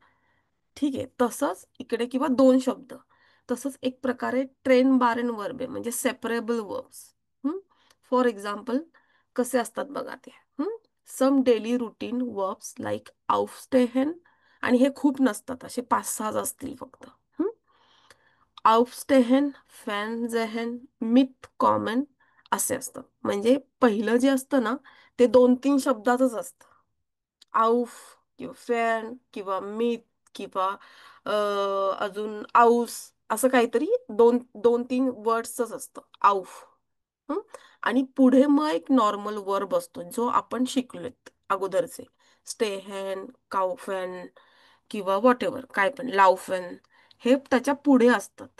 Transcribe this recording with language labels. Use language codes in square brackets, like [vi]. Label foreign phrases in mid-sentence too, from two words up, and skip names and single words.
[mr] ठीक आहे, तसंच इकडे किंवा 2 शब्द. तसंच एक प्रकारे [de] trennbaren [mr] वर्ब आहे, म्हणजे [en] separable verbs. for example [mr] कसे असतात बघा ते. [en] some daily routine verbs like [mr] aufstehen, आणि हे खूप नसतात, असे 5-6 असतील फक्त. [de] aufstehen, fernsehen, mitkommen [mr] असे असतात. म्हणजे पहिलं जे असतं ना ते 2-3 शब्दातच असतं. auf किंवा फॅन किंवा मित किंवा अजून आऊस, असं काहीतरी 2-3 वर्ड्सच असतं आऊफ. आणि पुढे मग एक नॉर्मल वर्ब असतो जो आपण शिकलोय अगोदरचे, स्टेहन, काउफॅन किंवा व्हॉट एव्हर, काय पण लाउफॅन, हे त्याच्या पुढे असतात.